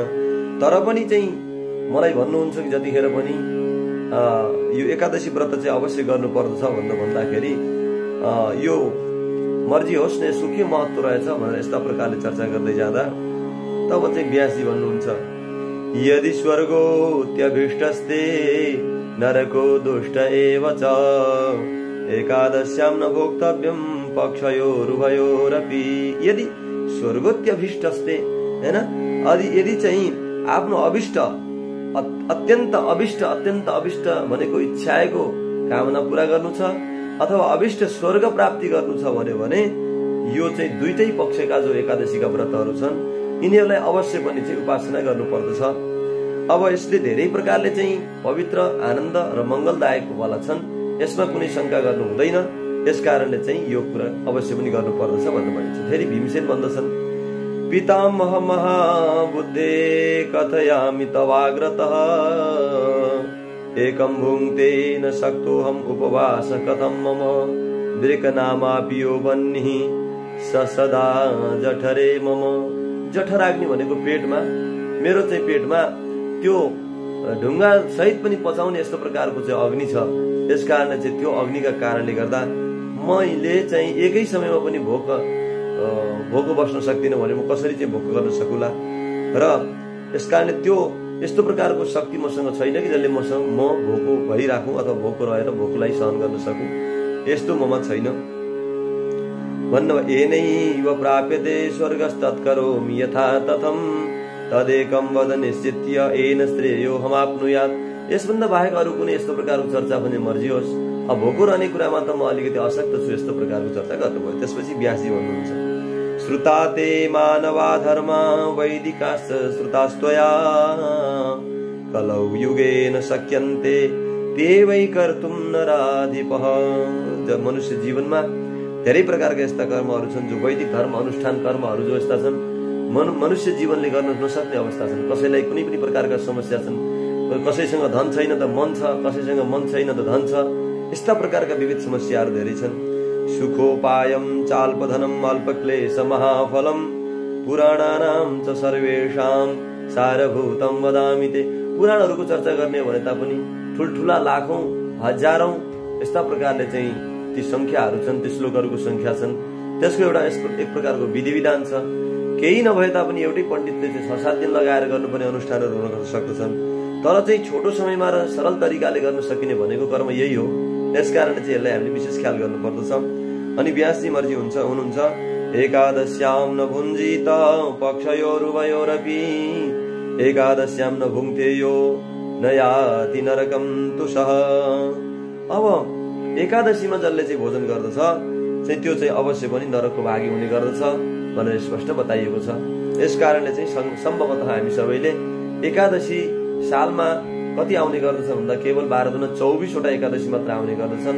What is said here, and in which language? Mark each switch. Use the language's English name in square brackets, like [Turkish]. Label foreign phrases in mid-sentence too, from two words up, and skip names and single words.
[Nepali] तर पनि चाहिँ मलाई भन्नुहुन्छ कि जतिखेर पनि यो एकादशी व्रत चाहिँ अवश्य गर्नु पर्दछ भन्दाखेरि यो मर्जी होस् न, यसको के महत्त्व रहेछ भनेर यस्ता प्रकारले चर्चा गर्दै जाँदा तब चाहिँ व्यासजी भन्नुहुन्छ [Sanskrit] यदि स्वर्गोऽत्यभीष्टस्ते नरको दुष्ट एव च एकादश्यां न भोक्तव्यं पक्षयोरुभयोरपि। यदि स्वर्गोऽत्यभीष्टस्ते [Nepali] हैन, यदि चाहिँ आफ्नो अभिष्ट अत्यन्त अभिष्ट भनेको इच्छाएको कामना पूरा गर्नु छ अथवा अभिष्ट स्वर्ग प्राप्ति गर्नु छ भने यो चाहिँ दुईटै पक्षका जो एकादशीका व्रतहरू छन् यिनीहरूलाई अवश्य पनि चाहिँ उपासना गर्नु पर्दछ। अब यसले धेरै प्रकारले चाहिँ पवित्र आनन्द र मंगलदायक वाला छन्, यसमा कुनै शंका गर्नु हुँदैन। यसकारणले चाहिँ यो कुरा अवश्य पनि गर्नु पर्दछ भन्नु भनिन्छ। फेरि भीमसेन भन्दछन् [Sanskrit] पितामह महाबुद्धे कथयामि तवाग्रतः एकं भुङ्क्ते न शक्तोऽहं उपवास कथं मम दृक्नामापि यो वह्निः स सदा जठरे मम। [Nepali] जठराग्नि भनेको पेटमा, मेरो चाहिँ पेटमा त्यो ढुङ्गा सहित पनि पचाउने यस्तो प्रकारको चाहिँ अग्नि छ। यसकारणले चाहिँ त्यो अग्निका कारणले गर्दा मैले चाहिँ एकै समयमा पनि भोको बस्न सक्दिनँ भने म कसरी चाहिँ भोको गर्न सकुला। र यसकारणले त्यो यस्तो प्रकारको शक्ति मसँग छैन कि जसले म भोको भइराखौँ अथवा भोको रहेर भोकलाई सहन गर्न सकूँ, यस्तो ममा छैन भन्न। [Sanskrit] येनैव प्राप्यते स्वर्गस्तत्करोमि यथा तथं तदेकं वद निश्चित्य येन श्रेयोऽहमाप्नुयात्। [Nepali] यसभन्दा बाहेक अरू कुनै यस्तो प्रकारको चर्चा भने मर्जी होस्। अब भोको रहने कुरामा त म अलिकति असक्त छु, यस्तो प्रकारको चर्चा गर्नुभयो। त्यसपछि व्यासजी भन्नुहुन्छ [Sanskrit] श्रुता ते मानवा धर्मा वैदिकाश्च श्रुतास्त्वया कलौ युगेन शक्यन्ते ते वै कर्तुं नराधिपः। [Nepali] जब मनुष्य जीवनमा धेरै प्रकारका यस्ता कर्महरू छन् जो वैदिक धर्म अनुष्ठान कर्महरू जो यस्ता छन् मनुष्य जीवनले गर्न नसक्ने अवस्था छन्। कसैलाई कुनै पनि प्रकारका समस्या छन्, कसैसँग धन छैन त मन छ, कसैसँग मन छैन त धन छ, यस्ता प्रकारका विविध समस्याहरू धेरै छन्। [Sanskrit] सुखोपायम चाल्पधनम अल्पक्लेश महाफलम पुराणानां च सर्वेषां सारभूतम वदामि ते। [Nepali] पुराणहरूको चर्चा गर्ने भने तापनि ठुल्ठुला लाखौं हजारौं यस्ता प्रकारले चाहिँ ती संख्याहरू छन्, ती श्लोकहरूको संख्या छन्। त्यसको एउटा एक प्रकारको विधि विधान छ। केही नभए तापनि एउटै पण्डितले चाहिँ 6-7 दिन लगाएर गर्नुपर्ने अनुष्ठानहरू हुन सक्दछन्। तर चाहिँ छोटो समयमा र सरल तरिकाले गर्न सकिने भनेको कर्म यही हो। त्यसकारणले चाहिँ यसलाई हामीले विशेष ख्याल गर्नुपर्दछ। अनि व्यासजी मर्जी हुनुहुन्छ [Sanskrit] एकादश्यां न भुञ्जीत पक्षयोरुभयोरपि एकादश्यां न भुङ्क्ते यो न याति नरकं तुषः। [Nepali] अब एकादशीमा जसले चाहिँ भोजन गर्दछ चाहिँ त्यो चाहिँ अवश्य पनि नरकको भागी हुने गर्दछ भनेर स्पष्ट बताइएको छ। यस कारणले चाहिँ सम्भवतः हामी सबैले एकादशी सालमा कति आउने गर्दछ भन्दा केवल 12-24 वटा एकादशी मात्र आउने गर्दछन्।